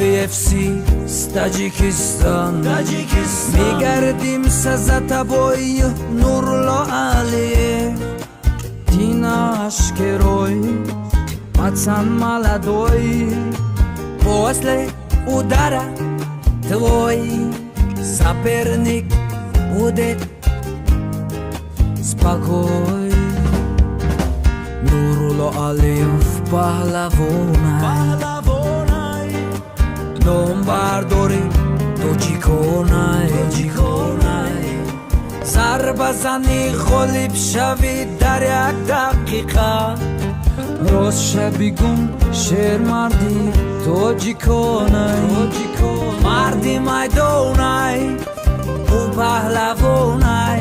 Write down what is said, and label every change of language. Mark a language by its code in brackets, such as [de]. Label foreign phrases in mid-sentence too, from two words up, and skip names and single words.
[ru] UFC с Таджикистан Мы гордимся за тобой, Нурулло Алиев Ты наш герой, пацан молодой После удара твой соперник будет [tg] спокой Нурулло Алиев паҳлавонай ном бардори тоҷиконай зарбазани ғолиб шави дар як дақиқа рост шабигун шермарди тоҷиконай марди майдонай ӯ паҳлавонай